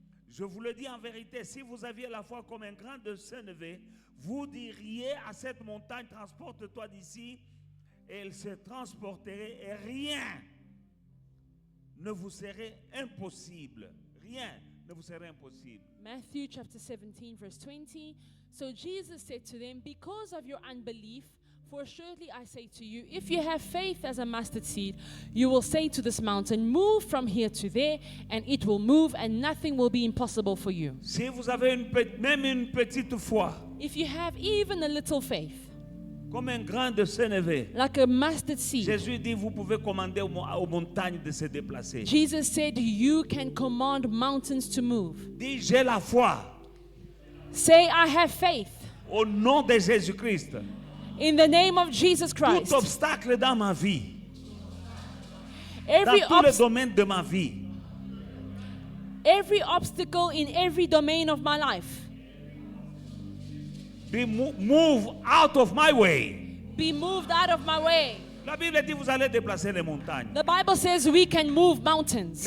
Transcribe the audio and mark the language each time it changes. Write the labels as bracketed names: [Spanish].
[French] Je vous le dis en vérité, si vous aviez la foi comme un grain de sénévé, vous diriez à cette montagne, transporte-toi d'ici, et elle se transporterait, et rien ne vous serait impossible. Rien ne vous serait impossible. [English] Matthew chapter 17, verse 20. So Jesus said to them, because of your unbelief, for surely I say to you, if you have faith as a mustard seed, you will say to this mountain, move from here to there, and it will move, and nothing will be impossible for you. [French] Si vous avez même une petite foi, [English] If you have even a little faith, [French] Comme un grain de sénévé. [English] like a mustard seed. [French] Jésus dit, vous pouvez commander aux montagnes de se déplacer. [English] Jesus said, you can command mountains to move. [French] Dis, j'ai la foi. [English] Say, I have faith. [French] Au nom de Jésus-Christ. [English] In the name of Jesus [French] Tout [English] Christ. [French] obstacle dans ma vie, [English] Every, [French] dans tous les [English] obs- [French] domaines de ma vie, [English] every obstacle in every domain of my life, be move out of my way. be moved out of my way. [French] La Bible dit, vous allez déplacer les montagnes. [English] The Bible says we can move mountains.